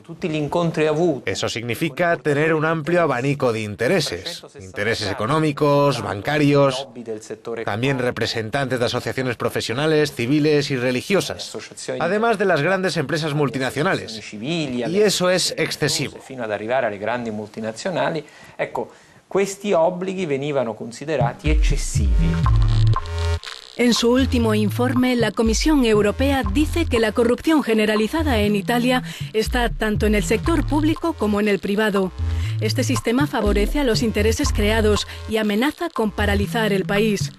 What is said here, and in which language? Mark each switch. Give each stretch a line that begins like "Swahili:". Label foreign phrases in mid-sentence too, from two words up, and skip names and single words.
Spanish: Eso significa tener un amplio abanico de intereses. Intereses económicos, bancarios, también representantes de asociaciones profesionales, civiles y religiosas, además de las grandes empresas multinacionales. Y eso es excesivo.
Italian: Questi obblighi venivano considerati eccessivi.
Spanish: En su último informe, la Comisión Europea dice que la corrupción generalizada en Italia está tanto en el sector público como en el privado. Este sistema favorece a los intereses creados y amenaza con paralizar el país.